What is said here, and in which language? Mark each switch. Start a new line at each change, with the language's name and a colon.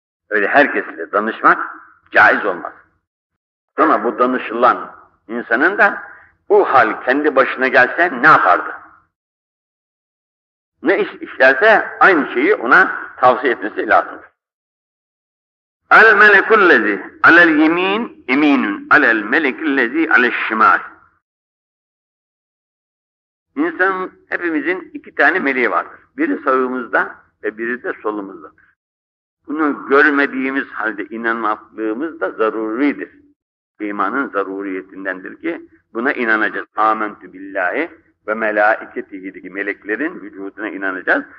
Turkish: Öyle herkesle danışmak caiz olmaz. Sonra bu danışılan insanın da bu hal kendi başına gelse ne yapardı? Ne iş işlerse aynı şeyi ona tavsiye etmesi lazımdır.
Arabic: الْمَلَكُ الَّذِي عَلَى الْيَم۪ينَ اِم۪ينٌ عَلَى الْمَلَكِ الَّذ۪ي عَلَى الشِّمَالِ
Turkish: İnsan hepimizin iki tane meleği vardır. Biri sağımızda ve biri de solumuzdadır. Bunu görmediğimiz halde inanmaklığımız da zaruridir. İmanın zaruriyetindendir ki buna inanacağız.
Arabic: آمَنْتُ بِاللّٰهِ وَمَلَائِكَتِهِ
Turkish: Meleklerin vücuduna inanacağız.